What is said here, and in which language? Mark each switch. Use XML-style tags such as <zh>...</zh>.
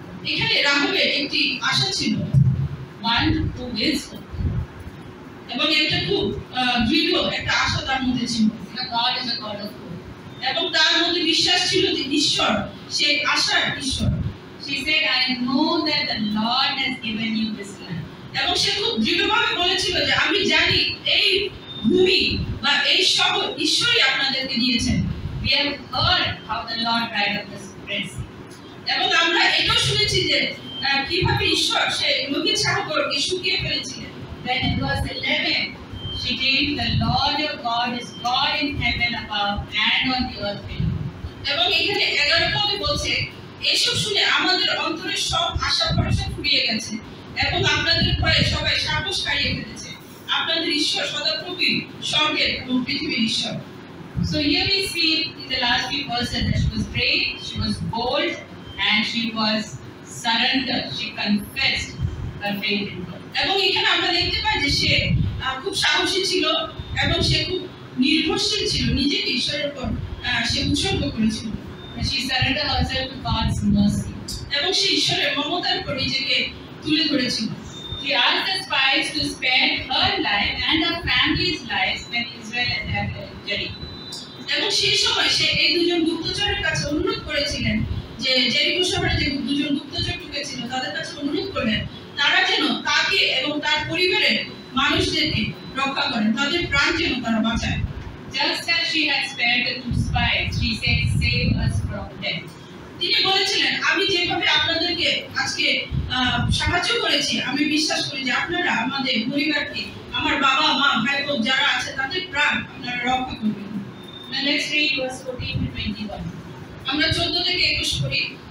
<bn>এখানে রাহাবের একটি আশা ছিল,</bn> <en>One who is hope.</en> <bn>এবং এটা খুব দৃঢ় একটা আশা তার মধ্যে ছিল।</bn> <en>God is a God of hope.</en> <bn>এবং তার মধ্যে বিশ্বাস ছিল যে ঈশ্বর সেই আশার ঈশ্বর।</bn> <en>She said, I know that the Lord has given you this land.</en> <bn>এবং সে খুব দৃঢ়ভাবে বলেছিল যে আমি জানি এই ভূমি বা এই শহর ঈশ্বরই আপনাদেরকে দিয়েছেন।</bn> <en>We have heard how the Lord dried up the Red Sea.</en> <bn>এবং আমরা এটাও শুনেছি যে কিভাবে ঈশ্বর সেই লোহিত সাগরকে শুকিয়ে ফেলেছিলেন।</bn> <en>Then in verse 11, she said, the Lord your God is God in heaven above and on the earth below.</en> <bn>এবং এখানে 11 পদে বলছে, এসব শুনে আমাদের অন্তরের সব আশা ভরসা ফুরিয়ে গেছে এবং আপনাদের ভয়ে সবাই সাহস হারিয়ে ফেলেছে। আপনাদের ঈশ্বর সদাপ্রভুই স্বর্গের এবং পৃথিবীর ঈশ্বর।</bn> <en>So here we see in the last few verses that she was brave, she was bold, and she was surrendered. She confessed her faith in God.</en> <bn>এবং এখানে আমরা দেখতে পাই যে সে খুব সাহসী ছিল এবং সে খুব নির্ভরশীল ছিল, নিজেকে ঈশ্বরের উপর সে উৎসর্গ করেছিল।</bn> <en>She surrendered herself to God's mercy.</en> <bn>এবং সে ঈশ্বরের মমতার উপর নিজেকে তুলে ধরেছিল।</bn> <en>She asked the spies to spare her life and her family's lives when Israel attacked Jericho.</en> <bn>এবং সেই সময় সে এই দুজন গুপ্তচরের কাছে অনুরোধ করেছিলেন যে জেরিকো শহরে যে দুজন গুপ্তচর ঢুকেছিল তাদের কাছে অনুরোধ করলেন তারা যেন তাকে এবং তার পরিবারের মানুষদেরকে রক্ষা করেন, তাদের প্রাণ যেন তারা বাঁচায়।</bn> <en>Just as she had spared the two spies, she said, save us from death.</en> <bn>তিনি বলেছিলেন, আমি যেভাবে আপনাদেরকে আজকে সাহায্য করেছি, আমি বিশ্বাস করি যে আপনারা আমাদের পরিবারকে, আমার বাবা, মা, ভাই, বোন যারা আছে তাদের প্রাণ আপনারা রক্ষা করবেন।</bn> <en>Now let's read verse 14 to 21.</en> <bn>আমরা 14 থেকে 21 পড়ি।</bn>